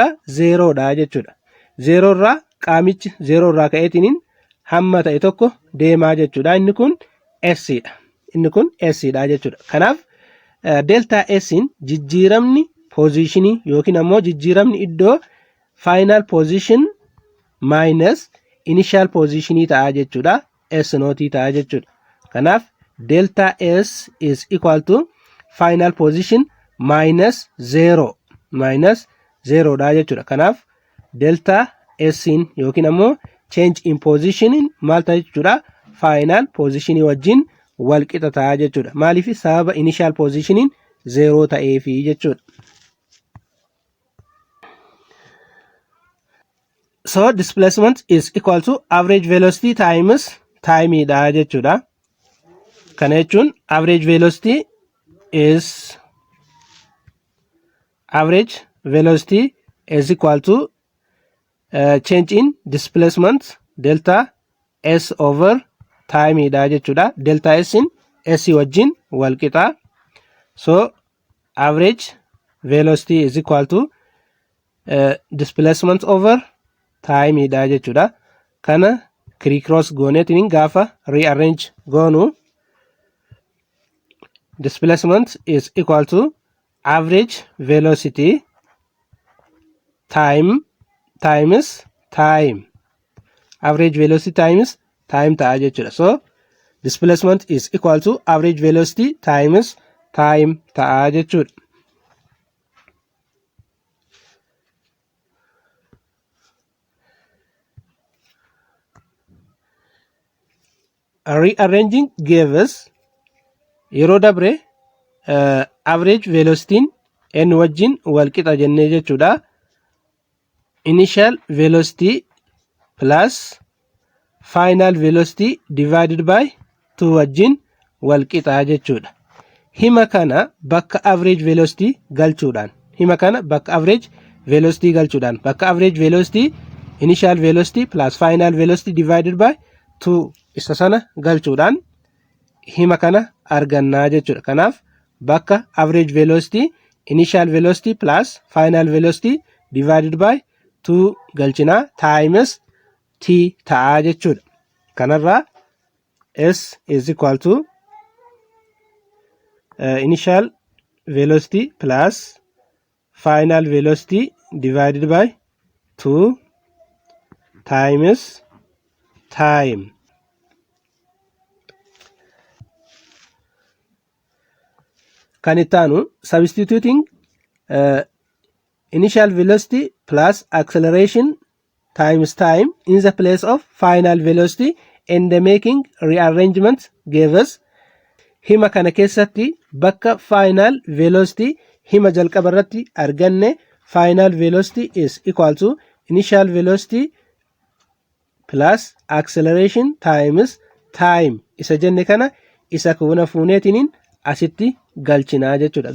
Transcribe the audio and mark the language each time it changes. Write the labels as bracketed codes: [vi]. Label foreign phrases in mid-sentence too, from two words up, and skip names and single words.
[om] 0 dha jechuudha. 0 irraa qaamichi 0 irraa ka'eetiniin hamma ta'e tokko deemaa jechuudha. Inni kun s dha. Inni kun s dha jechuudha. Kanaaf delta s'in jijjiiramni positionii yookiin ammoo jijjiiramni iddoo [en] final position minus initial positionii [om] ta'a jechuudha. [en] S naught [om] ta'a jechuudha. Kanaaf [en] delta s is equal to final position minus 0 [om] dha jechuudha. Kanaaf delta s'in yookiin ammoo [en] change in positionin [om] maal ta'a jechuudha? [en] Final positionii [om] wajjin wal qixa ta'a jechuudha. Maaliif? Sababa [en] initial positionin [om] 0 ta'eefi jechuudha. [en] So displacement is equal to average velocity times time [om] dha jechuudha. Kana jechuun [en] average velocity is equal to change in displacement delta s over time [om] dha jechuudha. Delta s in s wajjin wal qixa. [en] So average velocity is equal to displacement over time [om] dha jechuudha. Kana cross gooneetiin gaafa rearrange goonu [en] displacement is equal to average velocity times time. Average velocity times time [om] ta'a jechuudha. [en] So displacement is equal to average velocity times time [om] ta'a jechuudha. [en] Rearranging gave us [om] yeroo dabre [en] average velocity [om] n wajjin wal qixa jennee jechuudha. [en] Initial velocity plus final velocity divided by 2 [om] wajjin wal qixa jechuudha. Hima kana bakka [en] average velocity [om] galchuudhaan bakka [en] average velocity initial velocity plus final velocity divided by 2 [om] isa sana galchuudhaan hima kana argannaa jechuudha. Kanaaf bakka [en] average velocity initial velocity plus final velocity divided by 2 galchinaa times t [om] ta'a jechuudha. [en] Kanarraa s is equal to initial velocity plus final velocity divided by 2 times time. [om] Kan ittaanu [en] substituting initial velocity plus acceleration times time in the place of final velocity and making rearrangement gave us. [om] Hima kana keessatti bakka [en] final velocity [om] hima jalqaba irratti arganne [en] final velocity is equal to initial velocity plus acceleration times time [om] isa jenne kana isa kuna fuuneetiniin asitti galchinaa jechuudha.